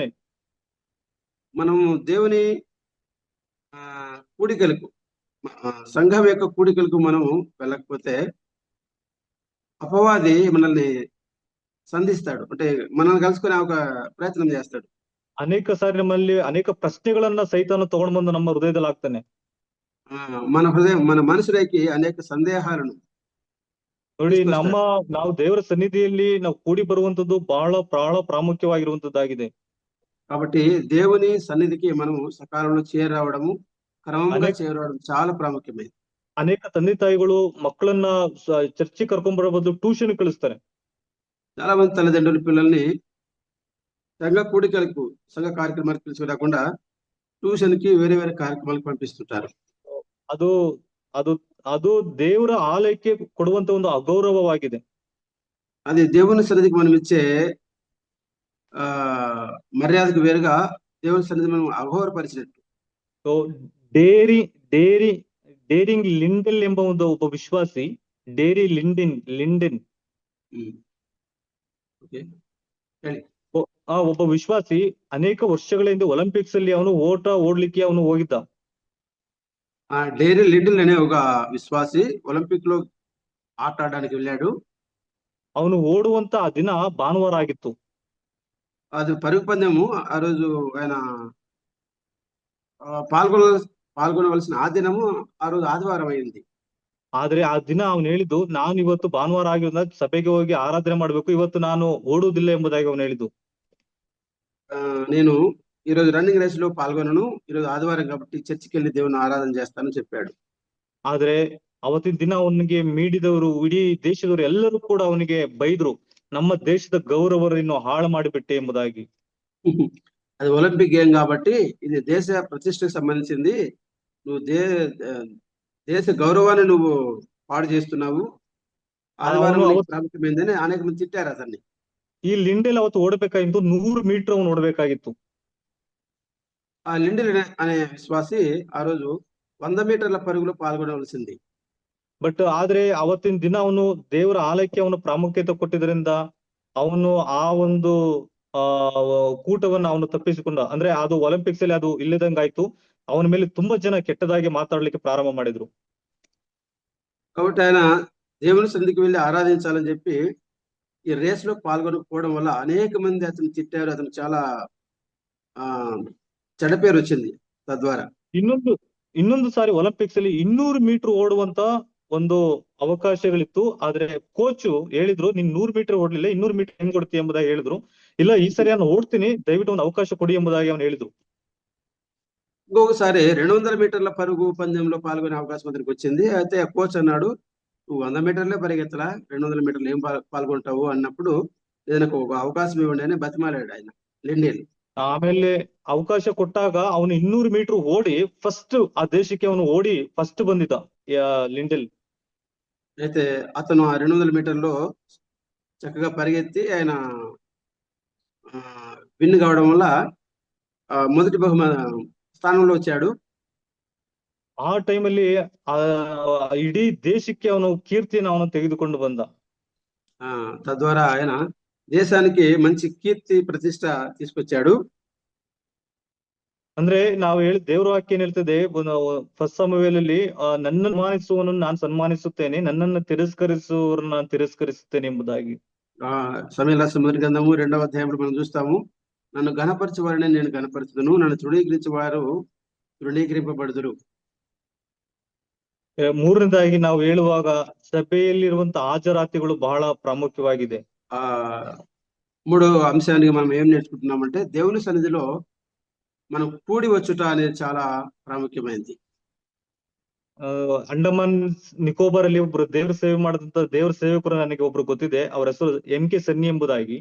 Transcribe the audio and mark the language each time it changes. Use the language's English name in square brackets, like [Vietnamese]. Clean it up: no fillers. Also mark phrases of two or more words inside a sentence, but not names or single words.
[Telugu] మనము దేవుని కూడికలకు, సంఘం యొక్క కూడికలకు మనము వెళ్ళకపోతే అపవాది మనల్ని సంధిస్తాడు, అంటే మనల్ని కలుసుకునే ఒక ప్రయత్నం చేస్తాడు. [Kannada] ಅನೇಕ ಸಾರಿ ನಮ್ಮಲ್ಲಿ ಅನೇಕ ಪ್ರಶ್ನೆಗಳನ್ನ ಸೈತಾನ ತಗೊಂಡ್ ಬಂದು ನಮ್ಮ ಹೃದಯದಲ್ಲಿ ಹಾಕ್ತಾನೆ. [Telugu] మన మనసులోకి అనేక సందేహాలను. [Kannada] ನೋಡಿ, ನಾವು ದೇವರ ಸನ್ನಿಧಿಯಲ್ಲಿ ನಾವು ಕೂಡಿ ಬರುವಂತದ್ದು ಬಹಳ ಪ್ರಾಮುಖ್ಯವಾಗಿರುವಂತದ್ದಾಗಿದೆ. [Telugu] కాబట్టి దేవుని సన్నిధికి మనము సకాలంలో చేరవడము, క్రమంగా చేరవడం చాలా ప్రాముఖ్యమైనది. [Kannada] ಅನೇಕ ತಂದೆ ತಾಯಿಗಳು ಮಕ್ಕಳನ್ನ ಚರ್ಚಿಗೆ ಕರ್ಕೊಂಡ್ ಬರೋ ಬದಲು ಟ್ಯೂಷನ್ ಕಳಿಸ್ತಾರೆ. [Telugu] చాలా మంది తల్లిదండ్రులు పిల్లల్ని సంఘ కూడికలకు, సంఘ కార్యక్రమాలకు తీసుకురాకుండా ట్యూషన్ కి వేరే వేరే కార్యక్రమాలకు పంపిస్తుంటారు. [Kannada] ಅದು ಅದು ಅದು ದೇವರ ಆಲಯಕ್ಕೆ ಕೊಡುವಂತ ಒಂದು ಅಗೌರವವಾಗಿದೆ. [Telugu] అది దేవుని సన్నిధికి మనం ఇచ్చే మర్యాదకు వేరుగా దేవుని సన్నిధి మనం అఘోరపరిచినట్టు. [Kannada] ಸೊ ಡೇರಿಂಗ್ ಲಿಂಡೆಲ್ ಎಂಬ ಒಬ್ಬ ವಿಶ್ವಾಸಿ, ಡೇರಿ ಲಿಂಡೆನ್ ಒಬ್ಬ ವಿಶ್ವಾಸಿ ಅನೇಕ ವರ್ಷಗಳ ಹಿಂದೆ ಒಲಿಂಪಿಕ್ಸ್ ಅಲ್ಲಿ ಅವನು ಓಡ್ಲಿಕ್ಕೆ ಅವನು ಹೋಗಿದ್ದ. [Telugu] డేరీ లిండిల్ అనే ఒక విశ్వాసి ఒలింపిక్ లో ఆట ఆడడానికి వెళ్ళాడు. [Kannada] ಅವನು ಓಡುವಂತ ಆ ದಿನ ಭಾನುವಾರ ಆಗಿತ್ತು. [Telugu] అది పరుగు పందెము. ఆ రోజు ఆయన పాల్గొనవలసిన ఆ దినము ఆ రోజు ఆదివారం అయింది. [Kannada] ಆದ್ರೆ ಆ ದಿನ ಅವನು ಹೇಳಿದ್ದು, ನಾನು ಇವತ್ತು ಭಾನುವಾರ ಆಗಿರೋದ್ರಿಂದ ಸಭೆಗೆ ಹೋಗಿ ಆರಾಧನೆ ಮಾಡ್ಬೇಕು, ಇವತ್ತು ನಾನು ಓಡುವುದಿಲ್ಲ ಎಂಬುದಾಗಿ ಅವನು ಹೇಳಿದ್ದು. [Telugu] నేను ఈ రోజు [English] running race [Telugu] లో పాల్గొనను, ఈ రోజు ఆదివారం కాబట్టి చర్చికి వెళ్ళి దేవుని ఆరాధన చేస్తానని చెప్పాడు. [Kannada] ಆದ್ರೆ ಅವತ್ತಿನ ದಿನ ಅವನಿಗೆ ಮೀಡಿದವರು, ಇಡೀ ದೇಶದವರು ಎಲ್ಲರೂ ಕೂಡ ಅವನಿಗೆ ಬೈದ್ರು, ನಮ್ಮ ದೇಶದ ಗೌರವವನ್ನು ಹಾಳು ಮಾಡಿಬಿಟ್ಟೆ ಎಂಬುದಾಗಿ. [Telugu] అది [English] Olympic game [Telugu] కాబట్టి ఇది దేశ ప్రతిష్టకు సంబంధించింది, నువ్వు దేశ గౌరవాన్ని నువ్వు పాడు చేస్తున్నావు, ఆదివారం ప్రాముఖ్యమైందని అనేక మంది తిట్టారు అతన్ని. [Kannada] ಈ ಲಿಂಡೆಲ್ ಅವತ್ತು ಓಡಬೇಕಾಗಿತ್ತು 100 ಮೀಟರ್ ಅವನು ಓಡಬೇಕಾಗಿತ್ತು. [Telugu] ఆ లిండిల్ అనే విశ్వాసి ఆ రోజు 100 మీటర్ల పరుగులో పాల్గొనవలసింది. [Kannada] ಬಟ್ ಆದ್ರೆ ಅವತ್ತಿನ ದಿನ ಅವನು ದೇವರ ಆಲಯಕ್ಕೆ ಅವನು ಪ್ರಾಮುಖ್ಯತೆ ಕೊಟ್ಟಿದ್ರಿಂದ ಅವನು ಆ ಒಂದು ಕೂಟವನ್ನ ಅವನು ತಪ್ಪಿಸಿಕೊಂಡ. ಅಂದ್ರೆ ಅದು ಒಲಿಂಪಿಕ್ಸ್ ಅಲ್ಲಿ ಅದು ಇಲ್ಲದಂಗಾಯ್ತು. ಅವನ ಮೇಲೆ ತುಂಬಾ ಜನ ಕೆಟ್ಟದಾಗಿ ಮಾತಾಡ್ಲಿಕ್ಕೆ ಪ್ರಾರಂಭ ಮಾಡಿದ್ರು. [Telugu] కాబట్టి ఆయన దేవుని సన్నిధికి వెళ్ళి ఆరాధించాలని చెప్పి ఈ రేస్ లో పాల్గొనకపోవడం వల్ల అనేక మంది అతను తిట్టారు. అతను చాలా చెడ్డ పేరు వచ్చింది తద్వారా. [Kannada] ಇನ್ನೊಂದು ಸಾರಿ ಒಲಿಂಪಿಕ್ಸ್ ಅಲ್ಲಿ 200 ಮೀಟರ್ ಓಡುವಂತ ಒಂದು ಅವಕಾಶಗಳಿತ್ತು. ಆದ್ರೆ ಕೋಚ್ ಹೇಳಿದ್ರು, ನೀನ್ 100 ಮೀಟರ್ ಓಡ್ಲಿಲ್ಲ, 200 ಮೀಟರ್ ಹೆಂಗ್ ಕೊಡ್ತೀಯ ಎಂಬುದಾಗಿ ಹೇಳಿದ್ರು. ಇಲ್ಲ, ಈ ಸರಿ ನಾನು ಓಡ್ತೀನಿ, ದಯವಿಟ್ಟು ಒಂದು ಅವಕಾಶ ಕೊಡಿ ಎಂಬುದಾಗಿ ಅವನು ಹೇಳಿದ್ರು. [Telugu] ఇంకొకసారి 200 మీటర్ల పరుగు పందెంలో పాల్గొనే అవకాశం అతనికి వచ్చింది. అయితే కోచ్ అన్నాడు, నువ్వు 100 మీటర్లే పరిగెత్తలా, 200 మీటర్లు ఏం పాల్గొంటావు అన్నప్పుడు ఏదైనా ఒక అవకాశం ఇవ్వండి అని బతిమాలాడు ఆయన లిండెల్. [Kannada] ಆಮೇಲೆ ಅವಕಾಶ ಕೊಟ್ಟಾಗ ಅವನು 200 ಮೀಟರ್ ಓಡಿ ಫಸ್ಟ್ ಆ ದೇಶಕ್ಕೆ ಅವನು ಓಡಿ ಫಸ್ಟ್ ಬಂದಿದ್ದ ಲಿಂಡೆಲ್. [Telugu] అయితే అతను ఆ 200 మీటర్లో చక్కగా పరిగెత్తి ఆయన విన్ కావడం వల్ల మొదటి బహుమాన స్థానంలో వచ్చాడు. [Kannada] ಆ ಟೈಮಲ್ಲಿ ಇಡೀ ದೇಶಕ್ಕೆ ಅವನು ಕೀರ್ತಿಯನ್ನು ಅವನು ತೆಗೆದುಕೊಂಡು ಬಂದ. [Telugu] తద్వారా ఆయన దేశానికి మంచి కీర్తి ప్రతిష్ట తీసుకొచ్చాడు. [Kannada] ಅಂದ್ರೆ ನಾವು ದೇವರ ವಾಕ್ಯ ಏನ್ ಹೇಳ್ತದೆ, ಫಸ್ಟ್ ಸಮಯದಲ್ಲಿ ನನ್ನನ್ನು ಸನ್ಮಾನಿಸುವವನನ್ನು ನಾನು ಸನ್ಮಾನಿಸುತ್ತೇನೆ, ನನ್ನನ್ನು ತಿರಸ್ಕರಿಸುವವರನ್ನು ನಾನು ತಿರಸ್ಕರಿಸುತ್ತೇನೆ ಎಂಬುದಾಗಿ. [Telugu] సమయల మొదటి గ్రంథము 2వ అధ్యాయంలో మనం చూస్తాము, నన్ను ఘనపరచు వారిని నేను ఘనపరచుదును, నన్ను తృణీకరించే వారు తృణీకరింపబడుదురు. [Kannada] ಮೂರನೇದಾಗಿ ನಾವು ಹೇಳುವಾಗ ಸಭೆಯಲ್ಲಿರುವಂತ ಹಾಜರಾತಿಗಳು ಬಹಳ ಪ್ರಾಮುಖ್ಯವಾಗಿದೆ. [Telugu] మూడో అంశానికి మనం ఏం నేర్చుకుంటున్నామంటే, దేవుని సన్నిధిలో మనం కూడి వచ్చుట అనేది చాలా ప్రాముఖ్యమైనది. [Kannada] ಅಂಡಮಾನ್ ನಿಕೋಬಾರ್ ಅಲ್ಲಿ ಒಬ್ರು ದೇವ್ರ ಸೇವೆ ಮಾಡಿದಂತ ದೇವ್ರ ಸೇವಕರು ನನಗೆ ಒಬ್ರು ಗೊತ್ತಿದೆ. ಅವ್ರ ಹೆಸರು MK ಸನ್ನಿ ಎಂಬುದಾಗಿ.